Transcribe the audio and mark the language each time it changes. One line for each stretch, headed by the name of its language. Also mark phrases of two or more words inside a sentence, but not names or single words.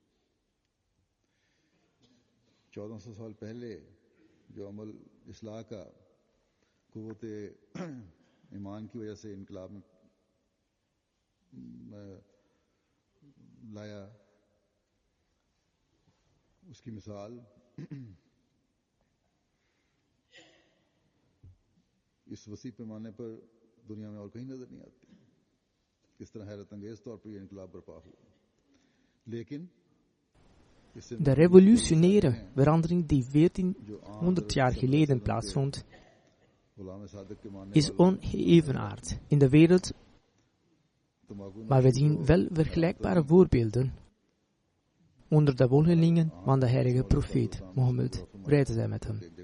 Urdu: 1400 سال پہلے جو عمل اصلاح کا قوت ایمان کی وجہ سے انقلاب میں لایا، اس کی مثال اس وسیع پیمانے پر دنیا میں اور کہیں نظر نہیں آتی. کس طرح حیرت انگیز طور پر یہ انقلاب برپا ہوا. लेकिन
Dutch: de revolutionaire verandering die 1400 jaar geleden plaatsvond, is ongeëvenaard in de wereld, maar we zien wel vergelijkbare voorbeelden onder de volgelingen van de heilige profeet Mohammed, vrede zij met hem.